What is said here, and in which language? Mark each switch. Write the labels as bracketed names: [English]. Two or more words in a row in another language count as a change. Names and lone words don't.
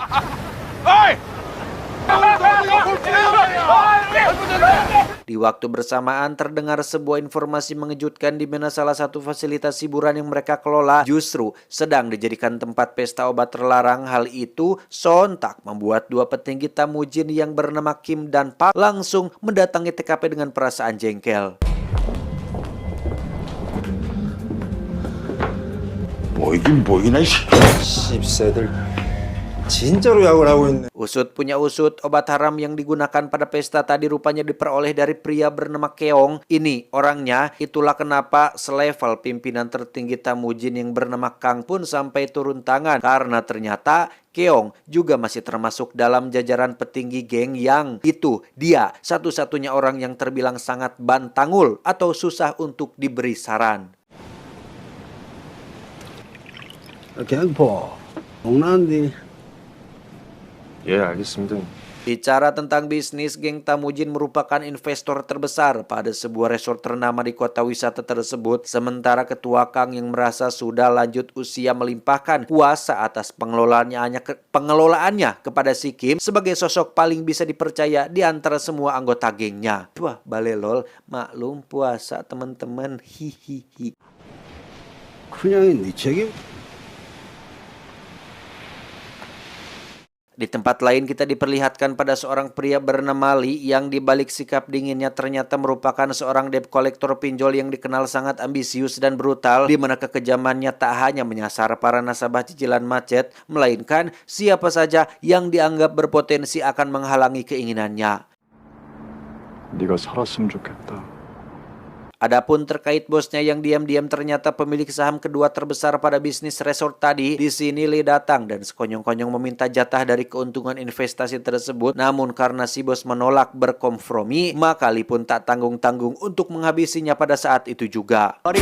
[Indonesian] Di waktu bersamaan terdengar sebuah informasi mengejutkan di mana salah satu fasilitas hiburan yang mereka kelola justru sedang dijadikan tempat pesta obat terlarang. Hal itu sontak membuat dua petinggi Temujin yang bernama Kim dan Park langsung mendatangi TKP dengan perasaan jengkel. [Korean] 보이긴 보이나 이 씹새들 진짜로 약을 하고 있네. [Indonesian] Usut punya usut, obat haram yang digunakan pada pesta tadi rupanya diperoleh dari pria bernama Keong. Ini orangnya, itulah kenapa selevel pimpinan tertinggi Temujin yang bernama Kang pun sampai turun tangan. Karena ternyata Keong juga masih termasuk dalam jajaran petinggi geng yang itu dia satu-satunya orang yang terbilang sangat bantangul atau susah untuk diberi saran. 갱포 농난디. [Korean] 예, 알겠습니다. [Indonesian] Bicara tentang bisnis, geng Temujin merupakan investor terbesar pada sebuah resort ternama di kota wisata tersebut. Sementara ketua Kang yang merasa sudah lanjut usia melimpahkan kuasa atas pengelolaannya kepada si Kim sebagai sosok paling bisa dipercaya di antara semua anggota gengnya. Wah, balelol, maklum puasa teman-teman, hihihi. [Korean] 그냥 네 책임. [Indonesian] Di tempat lain kita diperlihatkan pada seorang pria bernama Lee yang dibalik sikap dinginnya ternyata merupakan seorang debt kolektor pinjol yang dikenal sangat ambisius dan brutal, di mana kekejamannya tak hanya menyasar para nasabah cicilan macet, melainkan siapa saja yang dianggap berpotensi akan menghalangi keinginannya. [Korean] 네가 살았으면 좋겠다. [Indonesian] Adapun terkait bosnya yang diam-diam ternyata pemilik saham kedua terbesar pada bisnis resort tadi, di sini Lee datang dan sekonyong-konyong meminta jatah dari keuntungan investasi tersebut. Namun karena si bos menolak berkompromi, maka Lee pun tak tanggung-tanggung untuk menghabisinya pada saat itu juga.